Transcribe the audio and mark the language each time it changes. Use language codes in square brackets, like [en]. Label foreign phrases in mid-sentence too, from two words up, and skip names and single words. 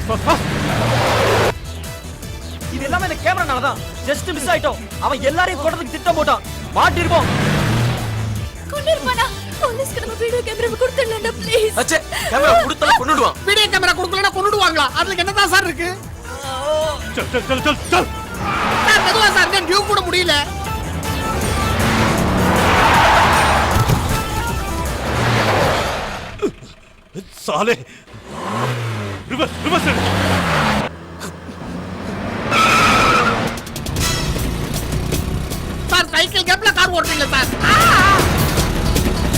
[ta] இது எல்லாமே இந்த கேமரானால தான் [en] just miss [ta] ஆயிட்டோம் அவன் எல்லாரையும் போடுறதுக்கு திட்டம் போட்டான் மாட்டிருப்போம் கொன்னிருப்பானா போலீஸ்க்கு நம்ம வீடியோ கேமரா கொடுத்துடலாம் ப்ளீஸ் அச்சே கேமரா கொடுத்தா கொன்னுடுவான் வீடியோ கேமரா கொடுக்கலனா கொன்னுடுவாங்களா அதுல என்னதான் சார் இருக்கு [hi] चल चल चल चल चल [ta] சார் மெதுவா சார் நான் டியூ கூட முடியல [en] साले reverse reverse [ta] சார் சைக்கிள் கேப்ல கார் ஓட்டுறீங்க சார்